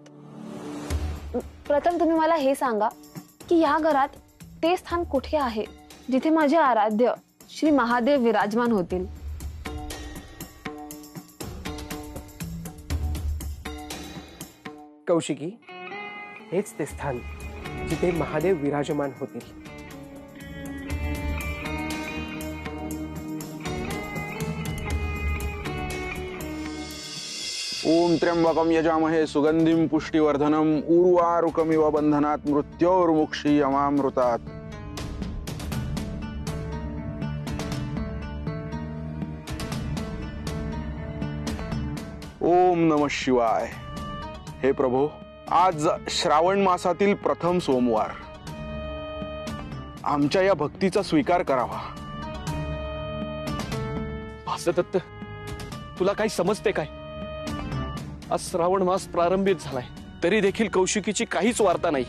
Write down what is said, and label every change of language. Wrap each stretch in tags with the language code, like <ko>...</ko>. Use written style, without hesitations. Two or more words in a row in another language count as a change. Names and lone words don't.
<mr>प्रथम तुम्ही मला हे सांगा की या घरात ते स्थान कुठे आहे जिथे माझे आराध्य श्री महादेव विराजमान होतील? कौशिकी, हेच ते स्थान जिथे महादेव विराजमान होतील.</mr> <sa>ओम त्र्यंबकम यजामहे सुगंधिम पुष्टिवर्धनम उर्वारुकमिव बंधनात् मृत्योर्मुक्षीयमामृतात्. ओम नमः शिवाय.</sa> <mr>हे प्रभो, आज श्रावण मासातील प्रथम सोमवार. आमच्या या भक्तीचा स्वीकार करावा. भासदत्त, तुला काही समजते काय? आज श्रावण मास प्रारंभित झालाय, तरी देखील कौशिकीची काहीच वार्ता नाही.</mr>